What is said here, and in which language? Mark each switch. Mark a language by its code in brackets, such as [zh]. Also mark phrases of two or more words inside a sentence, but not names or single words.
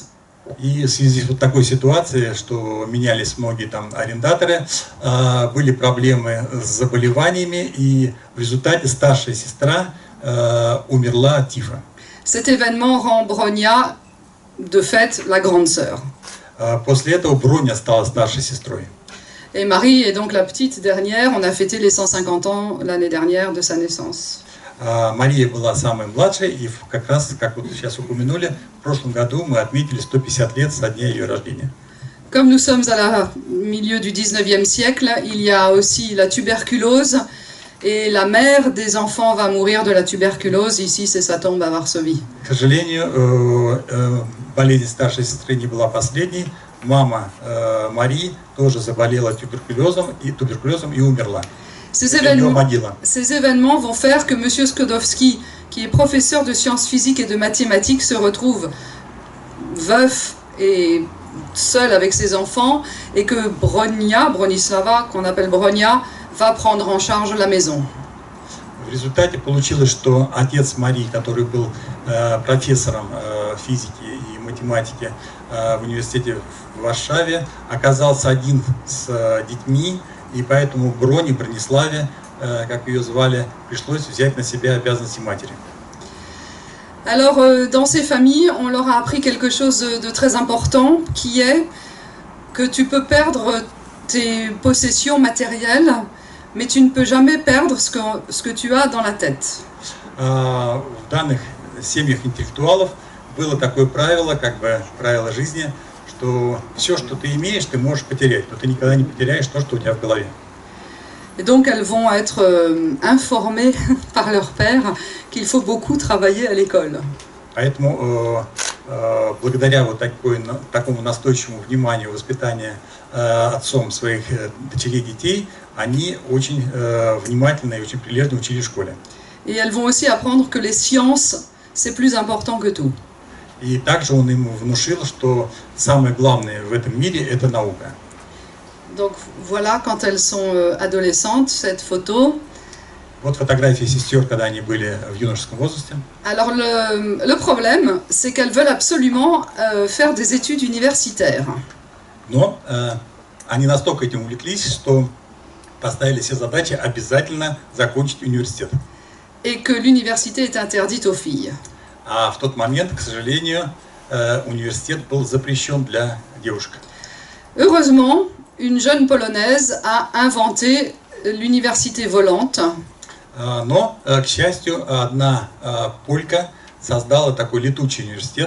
[ru] И в связи с вот такой ситуацией, что менялись многие там арендаторы, были проблемы с заболеваниями, и в результате старшая сестра умерла от тифа. [fr] Cet événement rend Bronia, de fait, la grande sœur. [ru] После этого Броня стала старшей сестрой. [fr] Et Marie est donc la petite dernière. On a fêté les 150 ans l'année dernière de sa naissance. [ru] Мария была самой младшей, и как раз, как вот сейчас упомянули, в прошлом году мы отметили 150 лет со дня ее рождения. [fr] Comme nous sommes à la milieu du 19e siècle, il y a aussi la tuberculose, et la mère des enfants va mourir de la tuberculose. Ici, c'est sa tombe à Varsovie. [ru] К сожалению, болезнь старшей сестры не была последней. Мама Марии тоже заболела туберкулезом и умерла. [fr] Ces événements vont faire que M. Sklodowski, qui est professeur de sciences physiques et de mathématiques, se retrouve veuf et seul avec ses enfants, et que Bronislava, qu'on appelle Bronia, va prendre en charge la maison. [ru] В результате получилось, что отец Марии, который был профессором физики и математики в университете в Варшаве, оказался один с детьми, и поэтому Брониславе как ее звали, пришлось взять на себя обязанности матери. [fr] Alors, dans ces familles, on leur a appris quelque chose de très important, qui est que tu peux perdre tes possessions matérielles, mais tu ne peux jamais perdre ce que tu as dans la tête. [ru] В данных семьях интеллектуалов было такое правило, как бы правило жизни, что все, что ты имеешь, ты можешь потерять, но ты никогда не потеряешь то, что у тебя в голове. [fr] Et donc elles vont être informées par leur père qu'il faut beaucoup travailler à l'école. [ru] Поэтому благодаря вот такому настойчивому вниманию воспитания отцом своих дочерей детей, они очень внимательно и очень прилежно учили в школе. [fr] Et elles vont aussi apprendre que les sciences, c'est plus important que tout. [ru] И также он ему внушил, что самое главное в этом мире – это наука. [fr] Donc voilà, quand elles sont adolescentes, cette photo. [ru] Вот фотографии сестер, когда они были в юношеском возрасте. [fr] Alors le problème, c'est qu'elles veulent absolument faire des études universitaires. [ru] Но они настолько этим увлеклись, что поставили себе задачи обязательно закончить университет. [fr] Et que l'université est interdite aux filles. [ru] А в тот момент, к сожалению, университет был запрещен для девушек. [fr] Heureusement, une jeune Polonaise a inventé l'université volante. [ru] Но, к счастью, одна полька создала такой летучий университет,